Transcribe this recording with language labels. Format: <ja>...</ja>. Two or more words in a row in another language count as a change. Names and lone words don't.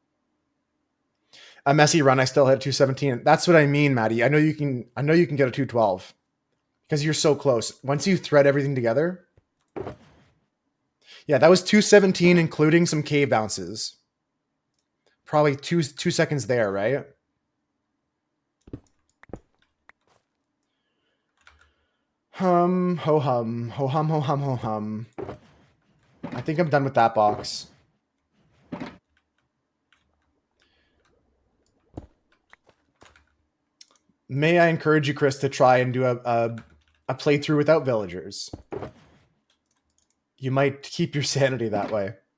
<en>A messy run, I still had 217. That's what I mean, Maddie. I know you can get a 212. Because you're so close. Once you thread everything together. Yeah, that was 217, including some cave bounces. Probably two seconds there, right? Hum, ho hum, ho hum, ho hum, ho hum. I think I'm done with that box. May I encourage you, Chris, to try and do a playthrough without villagers. You might keep your sanity that way.</en>